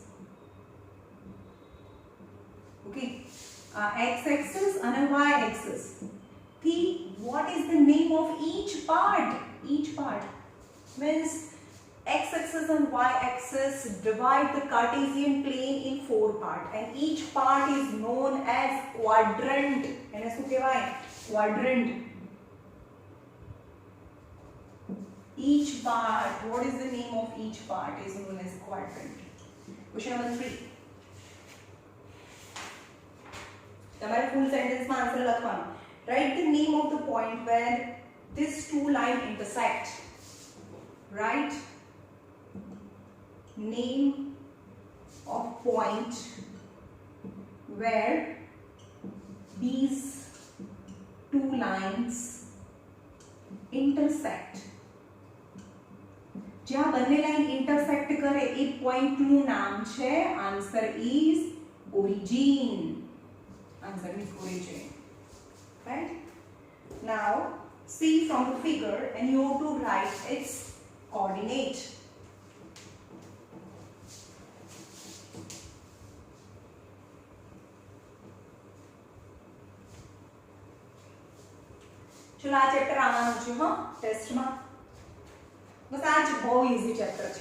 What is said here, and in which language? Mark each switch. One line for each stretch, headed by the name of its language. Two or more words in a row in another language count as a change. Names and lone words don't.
English: Okay, x-axis and y axis. What is the name of each part? Each part means x-axis and y-axis divide the Cartesian plane in 4 parts, and each part is known as quadrant.
Gujarati: એને શું કહેવાય?
English: Quadrant. Each part, what is the name of each part is known as quadrant. Question number 3. તમારે full sentence માં answer લખવાનો. Write the name of the point where these two lines intersect. Write name of point where these two lines intersect.
Gujarati: જ્યાં બંને લાઈન intersect કરે એ point નું નામ છે.
English: Answer is origin. Answer is origin. Right? Now see from the figure and you have to write its coordinate.
Gujarati: ચલો આ ચેપ્ટર આવવાનું છે હા ટેસ્ટમાં. બસ આ જ બહુ ઈઝી ચેપ્ટર છે.